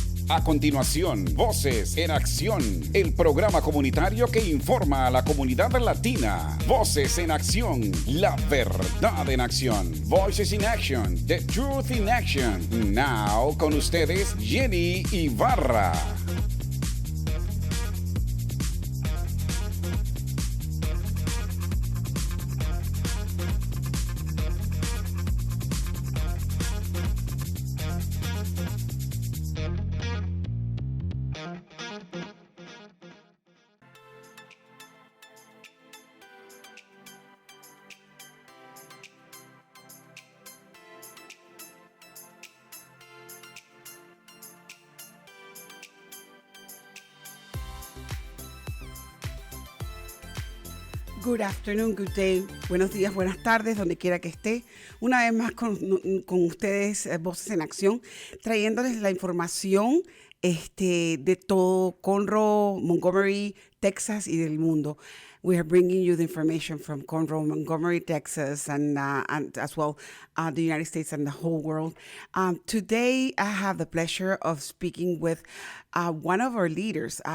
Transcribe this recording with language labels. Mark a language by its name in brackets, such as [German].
[Spanish] A continuación, Voces en Acción, el programa comunitario que informa a la comunidad latina. Voces en Acción, la verdad en acción. [English] Voices in Action, the truth in action. Now, [Spanish] con ustedes, Jenny Ibarra. [English] Good afternoon, good day, [Spanish] buenos días, buenas tardes, donde quiera que esté. Una vez más con ustedes, Voces en Acción, trayéndoles la información de todo Conroe, Montgomery, Texas y del mundo. [English] We are bringing you the information from Conroe, Montgomery, Texas, and as well the United States and the whole world. Today, I have the pleasure of speaking with one of our leaders.